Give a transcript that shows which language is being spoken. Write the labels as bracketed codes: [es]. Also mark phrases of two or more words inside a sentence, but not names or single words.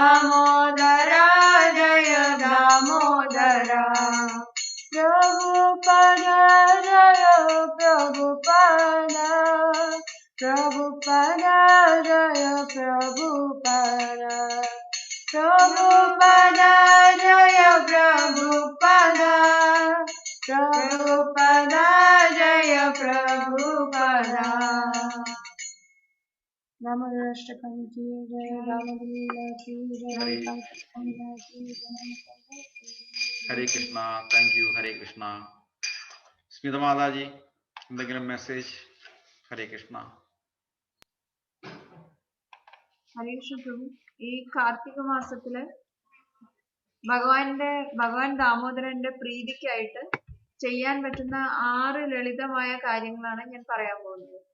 [hi] दामोदरा जय दामोदरा प्रभुपद जय प्रभुपद प्रभुपद जय प्रभुपद प्रभुपद जय प्रभुपद प्रभुपद जय प्रभुपद दामोदराष्टकम की जय दामोदर की जय [ml] ഹരേ കൃഷ്ണ. [en] thank you. [ml] ഹരേ കൃഷ്ണ. സ്മിത മാതാജി, എന്തെങ്കിലും മെസ്സേജ്? ഹരേ കൃഷ്ണ. ഹരേ കൃഷ്ണ പ്രഭു. ഈ കാർത്തിക മാസത്തില് ഭഗവാൻ ദാമോദരന്റെ പ്രീതിക്കായിട്ട് ചെയ്യാൻ പറ്റുന്ന 6 ലളിതമായ കാര്യങ്ങളാണ് ഞാൻ പറയാൻ പോകുന്നത്.